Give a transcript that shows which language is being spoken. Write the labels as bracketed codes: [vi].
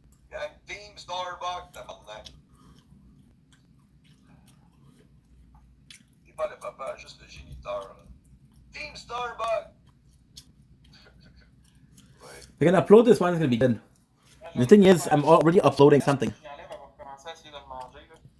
[fr] Gang, Team Starbucks, tabarnak. T'es pas le papa, juste le géniteur. Là. Team Starbucks! [en] I can upload this one, it's gonna be good. The thing is, I'm already uploading something. [fr] J'enlève, elle va commencer à essayer de le manger, là.